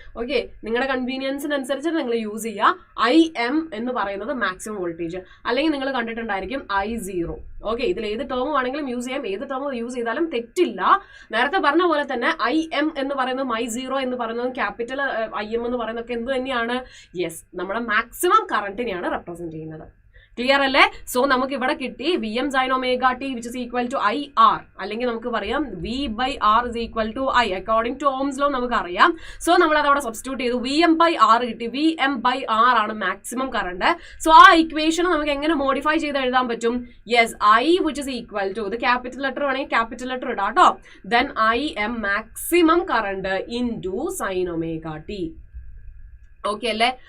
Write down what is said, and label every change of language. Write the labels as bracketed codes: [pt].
[ml] Okay, നിങ്ങളുടെ കൺവീനിയൻസിനനുസരിച്ച് നിങ്ങൾ use ചെയ്യുക. IM എന്ന് പറയുന്നത് മാക്സിമം വോൾട്ടേജ്, അല്ലെങ്കിൽ നിങ്ങൾ കണ്ടിട്ടുണ്ടായിരിക്കും I0. ഓക്കെ, ഇതിൽ ഏത് ടേം ആണെങ്കിലും യൂസ് ചെയ്യാം, ഏത് ടേം യൂസ് ചെയ്താലും തെറ്റില്ല. നേരത്തെ പറഞ്ഞ പോലെ തന്നെ IM എന്ന് പറയുന്നതും I0 എന്ന് പറയുന്നതും ക്യാപിറ്റൽ IM എന്ന് പറയുന്നതൊക്കെ എന്ത് തന്നെയാണ്? യെസ്, നമ്മുടെ മാക്സിമം കറണ്ടിനെയാണ് റെപ്രസെന്റ് ചെയ്യുന്നത്. ക്ലിയർ അല്ലേ? സോ നമുക്ക് ഇവിടെ കിട്ടി [en] Vm sin omega t which is equal to IR, [ml] അല്ലെങ്കിൽ നമുക്ക് പറയാം [en] V/R is equal to I according to Ohm's law [ml] നമുക്ക് അറിയാം. സോ നമ്മൾ അത് അവിടെ സബ്സ്റ്റിറ്റ്യൂട്ട് ചെയ്തു, Vm/R കിട്ടി. Vm/R ആണ് മാക്സിമം കറണ്ട്. സോ ആ ഇക്വേഷൻ നമുക്ക് എങ്ങനെ മോഡിഫൈ ചെയ്ത് എഴുതാൻ പറ്റും? Yes, I which is equal to, ഇത് ക്യാപിറ്റൽ ലെറ്റർ വേണമെങ്കിൽ ക്യാപിറ്റൽ ലെറ്റർ ഇടാം കേട്ടോ. [en] Then IM maximum current into sine omega t. Okay അല്ലേ?